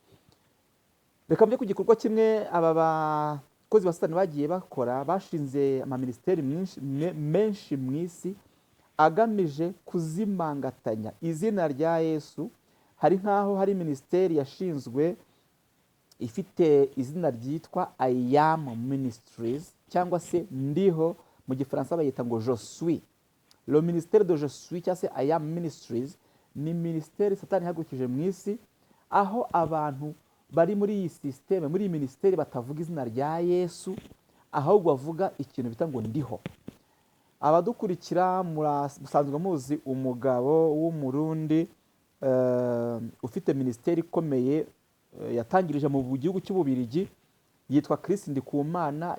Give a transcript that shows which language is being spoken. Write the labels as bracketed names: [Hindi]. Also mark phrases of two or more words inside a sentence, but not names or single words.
[Kinyarwanda] Reka mve ku gikorwa kimwe aba bakozi ba Satani bagiye bakora, bashinze amaministeri menshi mu isi agamije kuzimangatanya izina rya Yesu. Hari nk'aho hari minisiteri yashinzwe ifite izina ryitwa I am Ministries cyangwa se ndiho, mu gifaransa bayita ngo [French] je suis. Le ministère de je suis [Kinyarwanda] cyangwa se I am Ministries ni minisiteri Satani ihagurukije mu isi, aho abantu bari muri iyi systeme, muri iyi minisiteri batavuga izina rya Yesu, ahubwo bavuga ikintu bita ngo ndiho. Abadukurikira musanzwe muzi umugabo w'umurundi ufite minisiteri ikomeye yatangirije mu gihugu cy'Ububirigi, yitwa Chris Ndikumana.